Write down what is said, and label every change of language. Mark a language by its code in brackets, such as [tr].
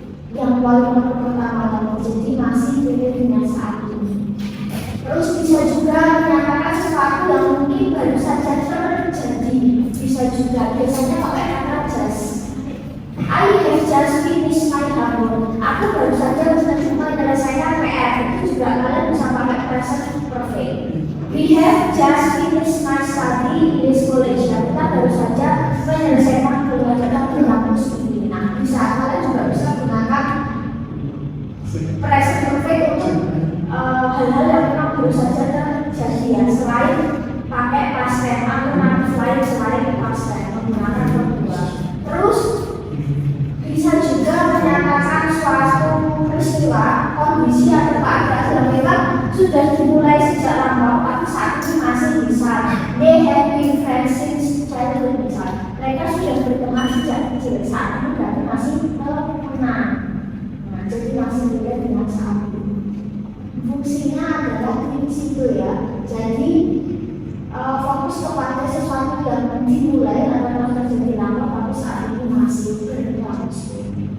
[id] Yang paling pertama yang terjadi masih beda dengan saat ini. Terus bisa juga menyatakan sesuatu yang mungkin baru saja terjadi. Bisa juga biasanya pakai kata just. [en] I have just finished my homework. [id] Aku baru saja menyelesaikan PR. Itu juga kalian bisa pakai present perfect. [en] We have just finished my study in this college. [id] Kita baru saja menyelesaikan pelajaran di kampus ini. Nah, bisa kalian juga bisa gunakan present perfect untuk hal-hal yang memang baru saja terjadi. Ya, selain pakai past tense atau lain selain past tense menggunakan kedua. Terus bisa juga menyatakan suatu peristiwa, kondisi atau keadaan yang memang sudah dimulai sejak lama, tapi saat ini masih bisa. [en] They have been friends since childhood. [id] Misal, mereka sudah berteman sejak kecil. Saat ini berarti masih teman. Nah, jadi masih beda dengan saat ini. Fungsinya adalah di situ ya. Jadi fokus kepada sesuatu yang dimulai atau terjadi lama, tapi saat ini masih berlangsung.